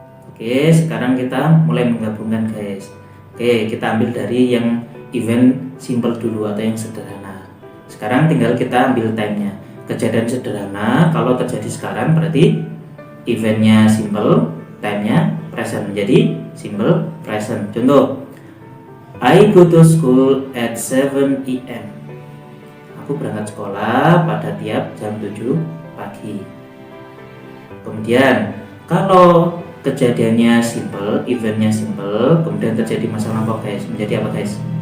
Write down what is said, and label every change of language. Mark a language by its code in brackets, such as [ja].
[id] Oke, sekarang kita mulai menggabungkan guys. Oke, kita ambil dari yang event simple dulu atau yang sederhana. Sekarang tinggal kita ambil time-nya. Kejadian sederhana kalau terjadi sekarang berarti eventnya simple, time-nya present, menjadi simple present. [en] Contoh, I go to school at 7 AM. [id] Aku berangkat sekolah pada tiap jam 7 pagi. Kemudian kalau kejadiannya simple, eventnya simple, kemudian terjadi masa lampau guys, menjadi apa guys?